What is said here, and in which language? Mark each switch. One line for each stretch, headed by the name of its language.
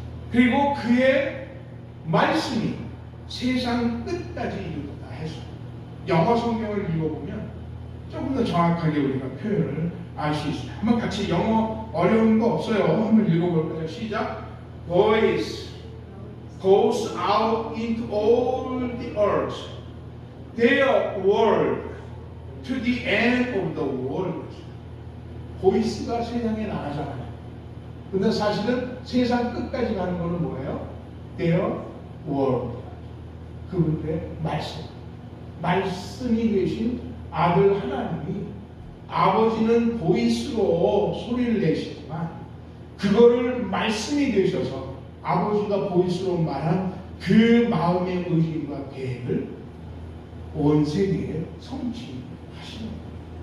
Korean: 그리고 그의 말씀이 세상 끝까지 이르도다 해서 영어 성경을 읽어보면 조금 더 정확하게 우리가 표현을 알 수 있습니다. 한번 같이 영어 어려운 거 없어요. 한번 읽어볼까요? 시작.
English: Voice goes out into all the earth, their word to the end of the world.
Korean: 보이스가 세상에 나가잖아요. 근데 사실은 세상 끝까지 가는 거는 뭐예요?
English: Their word.
Korean: 그분의 말씀. 말씀이 되신 아들 하나님이 아버지는 보이스로 소리를 내시지만 그거를 말씀이 되셔서 아버지가 보이스로 말한 그 마음의 의지와 계획을 온 세계에 성취하시는 거예요.